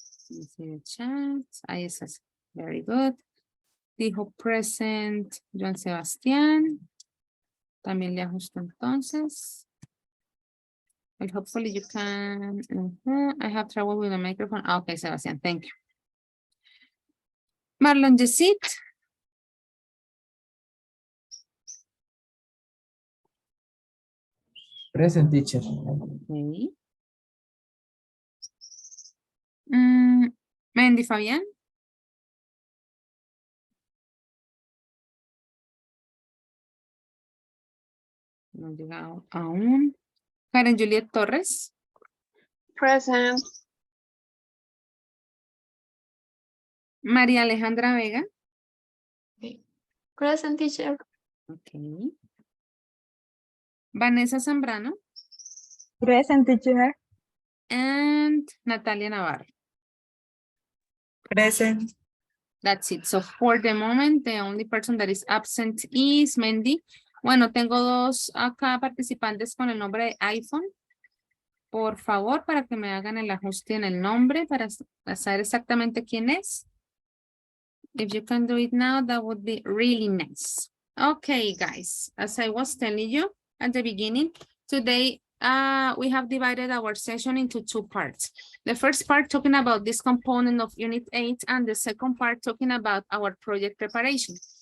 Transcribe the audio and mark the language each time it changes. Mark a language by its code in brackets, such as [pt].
[en] Let's see the chat. [es] Ahí estás. [en] Very good. Dijo present Joan Sebastián. [es] También le ajusto entonces. [en] And hopefully you can. I have trouble with the microphone. Okay, Sebastián, thank you. Marlon Yesit. Present, teacher. Okay. Mendy Fabián. [es] No ha llegado aún. Karen Juliet Torres. [en] Present. María Alejandra Vega. Present, teacher. Okay. Vanessa Zambrano. Present teacher. And Natalia Navarro. Present. That's it. So for the moment, the only person that is absent is Mendy. [es] Bueno, tengo dos acá participantes con el nombre de iPhone. Por favor, para que me hagan el ajuste en el nombre para saber exactamente quién es. [en] If you can do it now, that would be really nice. Okay, guys, as I was telling you at the beginning, today we have divided our session into two parts. The first part talking about this component of Unit 8 and the second part talking about our project preparation.